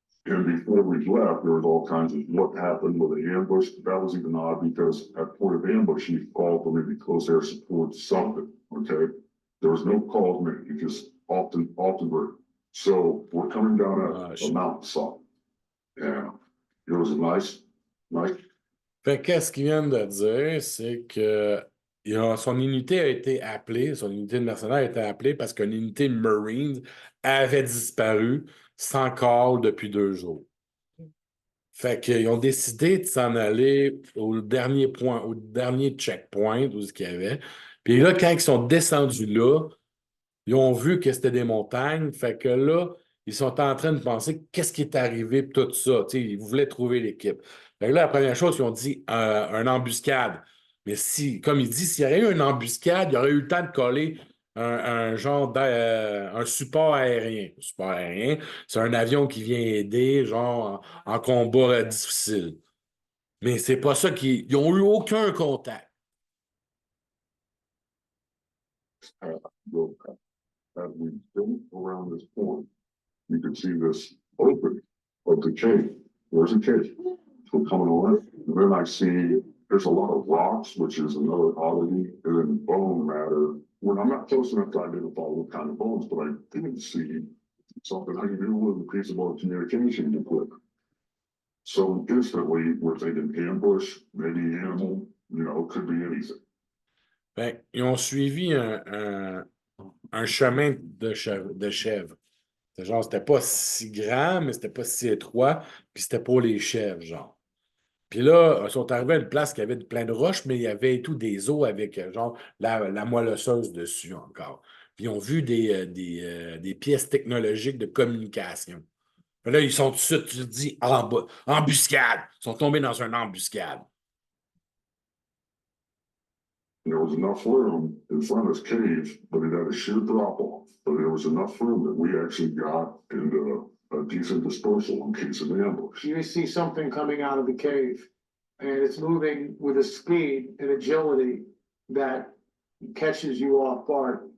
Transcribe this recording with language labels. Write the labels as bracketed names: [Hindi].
[English] And before we left, there was all kinds of what happened with the ambush. That was even odd because at point of ambush, he called for maybe close air support, something, okay? There was no calls made, you just often were. So we're coming down a mountainside. And it was nice. [French] Fait qu'est-ce qu'ils viennent de dire, c'est que son unité a été appelée, son unité de mercenaires a été appelée parce qu'une unité de Marines avait disparu sans call depuis 2 jours. Fait qu'ils ont décidé de s'en aller au dernier point, au dernier checkpoint, où ce qu'il y avait. Puis là, quand ils sont descendus là, ils ont vu que c'était des montagnes. Fait que là, ils sont en train de penser qu'est-ce qui est arrivé, puis tout ça. T'sais, ils voulaient trouver l'équipe. Fait que là, la première chose, ils ont dit une embuscade. Mais si, comme il dit, s'il y aurait eu une embuscade, il y aurait eu le temps de coller un genre un support aérien. Le support aérien, c'est un avion qui vient aider, genre en combat difficile. Mais c'est pas ça qu'ils n'ont eu aucun contact. [English] As we built around this point, you could see this opening of the cave. There's a cave. So coming on, and then I see there's a lot of rocks, which is another oddity, and then bone matter. When I'm not close enough to identify what kind of bones, but I didn't see something I can do with a piece of our communication equipment. So instantly, we're thinking ambush, maybe animal, could be anything. [French] Ben, ils ont suivi un chemin de chèvre. Genre, c'était pas si grand, mais c'était pas si étroit, puis c'était pour les chèvres, genre. Puis là, ils sont arrivés à une place qui avait plein de roches, mais il y avait tout des os avec, genre, la moelle osseuse dessus encore. Puis ils ont vu des pièces technologiques de communication. Puis là, ils sont tout de suite, tu te dis, embuscade! Ils sont tombés dans une embuscade. [English] There was enough room in front of this cave, but it had a sheer drop off. But there was enough room that we actually got into a decent dispersal in case of ambush. You see something coming out of the cave and it's moving with a speed and agility that catches you off guard.